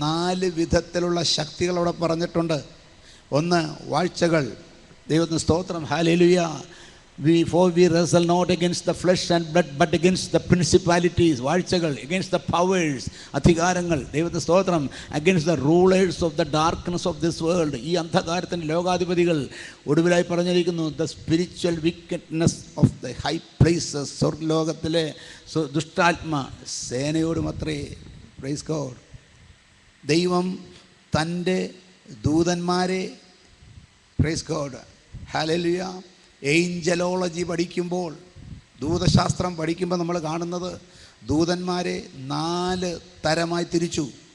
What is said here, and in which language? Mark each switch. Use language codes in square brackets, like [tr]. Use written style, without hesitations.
[ml] 4 വിധത്തിലുള്ള ശക്തികളോടെ പറഞ്ഞിട്ടുണ്ട്. ഒന്ന്, വാഴ്ചകൾ. ദൈവത്തിന് സ്തോത്രം. Hallelujah. [en] For we wrestle not against the flesh and blood but against the principalities, [ml] വാഴ്ചകൾ, [en] against the powers, [ml] അധികാരങ്ങൾ. ദൈവത്തെ സ്തോത്രം. [en] against the rulers of the darkness of this world, [ml] ഈ അന്ധകാരത്തിൻ്റെ ലോകാധിപതികൾ. ഒടുവിലായി പറഞ്ഞിരിക്കുന്നു [en] the spiritual wickedness of the high places, [ml] സ്വർഗ്ഗലോകത്തിലെ ദുഷ്ടാത്മ സേനയോടുമത്രേ. [en] Praise God. [ml] ദൈവം തൻ്റെ ദൂതന്മാരെ, [en] praise God, [ml] hallelujah, angelology പഠിക്കുമ്പോൾ, ദൂതശാസ്ത്രം പഠിക്കുമ്പോൾ നമ്മൾ കാണുന്നത് ദൂതന്മാരെ 4 തരമായി തിരിച്ചു.